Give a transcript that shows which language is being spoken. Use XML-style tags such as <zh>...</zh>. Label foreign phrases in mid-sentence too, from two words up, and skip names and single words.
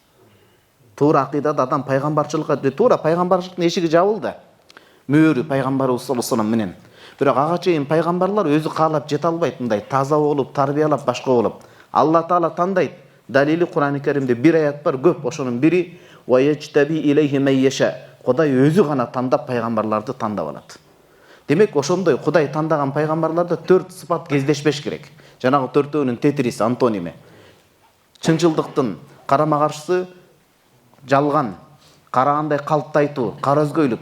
<ky>Туура акыйдада адам пайгамбарчылыкка, туура пайгамбарчылыктын эшиги жабылды. Мөөрү пайгамбарыбыз</ky> <ar>صلى الله عليه وسلم</ar> <ky>менен. Бирок ага чейин пайгамбарлар өзү каалап жете албайт, мындай таза болуп, тарбиялап, башка болуп. Алла Таала тандайт. Далили Кур'ан-ы Каримде бир аят бар, көп. Ошонун бири</ky> <ar>ويجتبي إليه من يشاء.</ar> <ky>Кудай өзү гана тандап пайгамбарларды тандап алат. Демек, ошондой Кудай тандаган пайгамбарларда 4 сыпат кездешпеш керек. Жанагы 4-өөнүн тетириси, антоними. Чынчылдыктын карама каршысы жалган, карагандай калпты айтуу, караөзгөйлүк.</ky>